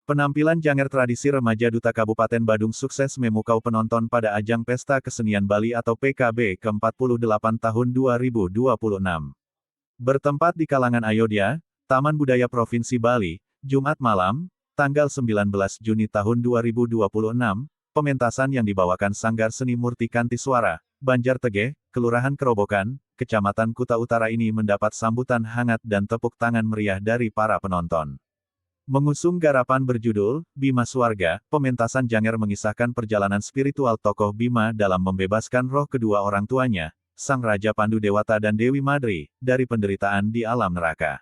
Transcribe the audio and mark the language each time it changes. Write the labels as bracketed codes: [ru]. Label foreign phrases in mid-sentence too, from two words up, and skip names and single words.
[id] Penampilan Janger tradisi remaja Duta Kabupaten Badung sukses memukau penonton pada ajang Pesta Kesenian Bali atau PKB ke-48 tahun 2026. Bertempat di kalangan Ayodhya, Taman Budaya Provinsi Bali, Jumat malam, tanggal 19 Juni tahun 2026, pementasan yang dibawakan Sanggar Seni Murti Kantiswara, Banjar Tegeh, Kelurahan Kerobokan, Kecamatan Kuta Utara ini mendapat sambutan hangat dan tepuk tangan meriah dari para penonton. Mengusung garapan berjudul, Bima Swarga, pementasan Janger mengisahkan perjalanan spiritual tokoh Bima dalam membebaskan roh kedua orang tuanya, Sang Raja Pandu Dewata dan Dewi Madri, dari penderitaan di alam neraka.